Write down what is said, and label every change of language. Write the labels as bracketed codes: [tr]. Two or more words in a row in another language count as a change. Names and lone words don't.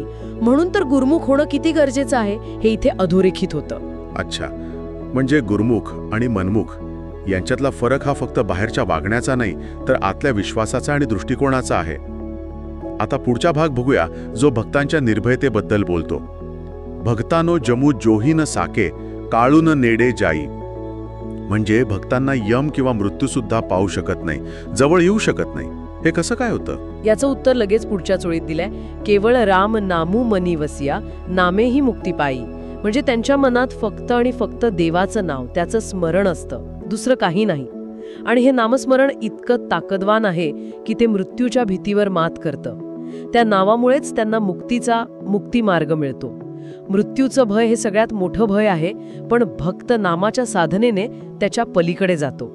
[mr] म्हणून तर गुरुमुख होणं किती गरजेचं आहे, हे इथे अधोरेखित होतं। अच्छा, म्हणजे गुरुमुख आणि मनमुख यांच्यातला फरक हा फक्त बाहेरच्या वागण्याचा नाही, तर आतल्या विश्वासाचा आणि दृष्टिकोनाचा आहे। आता पुढचा भाग बघूया, जो भक्तांच्या निर्भयतेबद्दल बोलतो। [pa] ਭਗਤਾ ਨਉ ਜਮੁ ਜੋਹਿ ਨ ਸਾਕੈ, ਕਾਲੁ ਨ ਨੇੜੈ ਜਾਈ। [mr] म्हणजे भक्तांना यम किंवा मृत्यू सुद्धा पाहू शकत नाही, जवळ येऊ शकत नाही। हे कसं काय होतं? याचं उत्तर लगेच पुढच्या चोळीत दिलंय। [pa] ਕੇਵਲ ਰਾਮ ਨਾਮੁ ਮਨਿ ਵਸਿਆ, ਨਾਮੇ ਹੀ ਮੁਕਤਿ ਪਾਈ। [mr] म्हणजे त्यांच्या मनात फक्त आणि फक्त देवाचं नाव, त्याचं स्मरण असतं, दुसरं काही नाही। आणि हे नामस्मरण इतकं ताकदवान आहे की ते मृत्यूच्या भीतीवर मात करतं। त्या नावामुळेच त्यांना मुक्ती मार्ग मिळतो। मृत्यूचं भय हे सगळ्यात मोठं भय आहे, पण भक्त नामाच्या साधनेने त्याच्या पलीकडे जातो।